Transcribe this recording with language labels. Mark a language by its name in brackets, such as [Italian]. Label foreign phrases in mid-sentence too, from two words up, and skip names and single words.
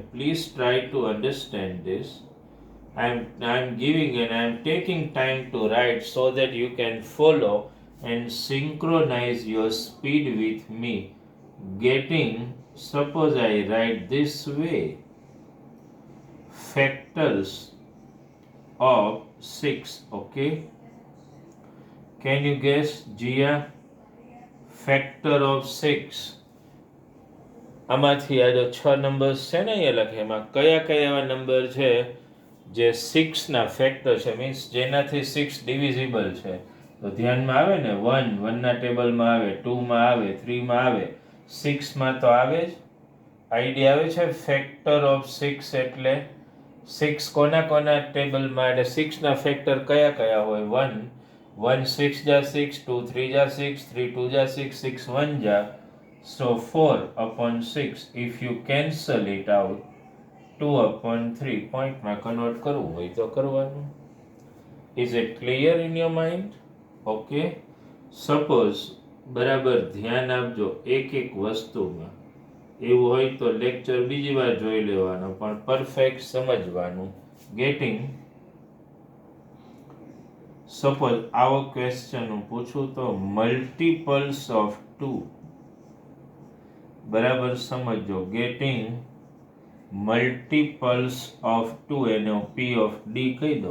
[English] Please try to understand this. I'm giving and I'm taking time to write so that you can follow and synchronize your speed with me. Getting, suppose I write this way, factors of 6. Okay, can you guess, Jia? Factor of 6. [Gujarati] આમાંથી આ જો 6 નંબર્સ છે ને અહીંયા લખે, એમાં કયા કયા એવા નંબર છે જે 6 ના ફેક્ટર છે, મીન્સ જેનાથી 6 ડિવિઝિબલ છે? તો ધ્યાનમાં આવે ને, 1 1 ના ટેબલમાં આવે, 2 માં આવે, 3 માં આવે, 6 માં તો આવે જ. આઈડિયા આવે છે? [English] factor of 6 [Gujarati] એટલે 6 કોના કોના ટેબલમાં, એટલે 6 ના ફેક્ટર કયા કયા હોય? 1 1 6 જા 6, 2 3 જા 6, 3 2 જા 6, 6 1 જા. [English] So 4 upon 6, if you cancel it out, 2 upon 3, point [Gujarati] માં કન્વર્ટ કરવું હોય તો કરવાનું. [English] Is it clear in your mind? Okay. Suppose, [Gujarati] બરાબર ધ્યાન આપજો એક એક વસ્તુમાં. એવું હોય તો લેક્ચર બીજી વાર જોઈ લેવાનો, પણ પરફેક્ટ સમજવાનું. Getting સપોઝ આવો ક્વેશ્ચન હું પૂછું તો [English] multiples of 2, [Gujarati] બરાબર સમજો, [English] getting multiples of 2 [Gujarati] એને [English] P of D [Gujarati] કહી દો.